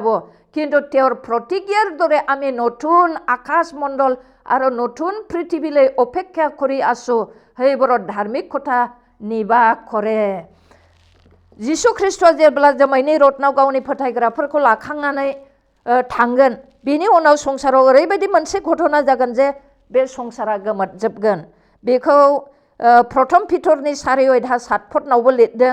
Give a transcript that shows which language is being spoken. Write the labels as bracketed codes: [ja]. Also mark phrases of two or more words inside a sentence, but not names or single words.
[as] কিন্তু তেওঁৰ প্ৰতিজ্ঞাৰ দৰে আমি নতুন আকাশমণ্ডল আৰু নতুন পৃথিৱীলৈ অপেক্ষা কৰি আছো, সেইবোৰত ধাৰ্মিকতা নিবাস কৰে। [brx] जिसु ख्रिस्टआ जेब्ला जोमैनि रथनाव गावनि फोथायग्राफोरखौ लाखांनानै थांगोन, बेनि उनाव संसाराव ओरैबायदि मोनसे घटना जागोन जे बे संसारा गोमोरजोबगोन। बेखौ प्रथम पिटरनि 4:7 पदनावबो लिरदों।